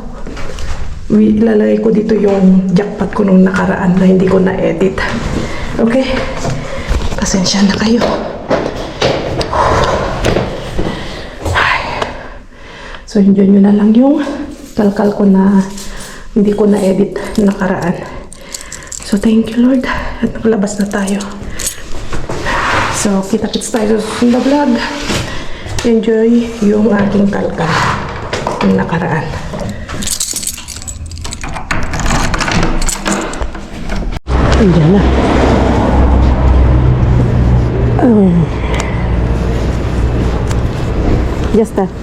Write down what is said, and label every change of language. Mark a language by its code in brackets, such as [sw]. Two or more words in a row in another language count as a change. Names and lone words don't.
[tl] Ilalagay ko dito yung jackpot ko nung nakaraan na hindi ko na-edit. Okay? Pasensya na kayo. So, enjoy nyo na lang yung kalkal ko na hindi ko na-edit nakaraan. So, [en] thank you Lord. [tl] At nakalabas na tayo. So, kita-kits tayo sa susunod na vlog. Enjoy yung aking kalkal yung nakaraan. Andiyan na. [es] Ya está.